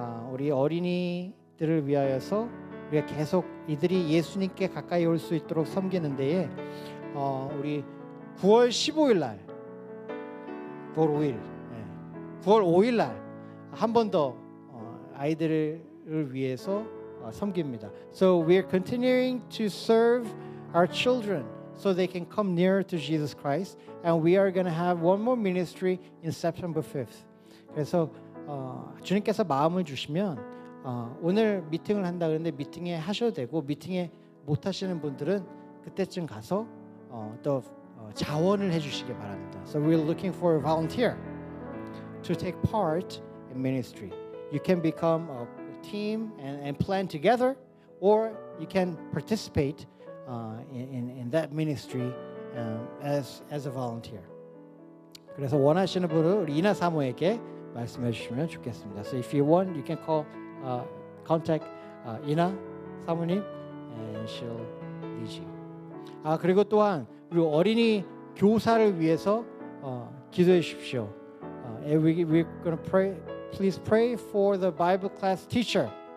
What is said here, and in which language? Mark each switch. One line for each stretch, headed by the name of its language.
Korean: 우리 어린이들을 위하여서 우리가 계속 이들이 예수님께 가까이 올 수 있도록 섬기는 데에 우리 9월 15일 날 9월 5일 날 한 번 더 아이들을 위해서 섬깁니다.
English: So we are continuing to serve our children so they can come nearer to Jesus Christ, and we are going to have one more ministry in September 5th.
Korean: 그래서 주님께서 마음을 주시면 오늘 미팅을 한다 그러는데 미팅에 하셔도 되고 미팅에 못 하시는 분들은 그때쯤 가서 또 자원을 해주시기 바랍니다.
English: So we're looking for a volunteer to take part in ministry. You can become a team and plan together, or you can participate in that ministry as a volunteer.
Korean: 그래서 원하시는 분은 우리 이나 사모에게 말씀해 주시면 좋겠습니다.
English: So if you want, you can contact 이나 사모님, and she'll lead you.
Korean: 그리고 또한 우리 어린이 교사를 위해서 기도해 주십시오.
English: We're going to pray please pray for the Bible class teacher.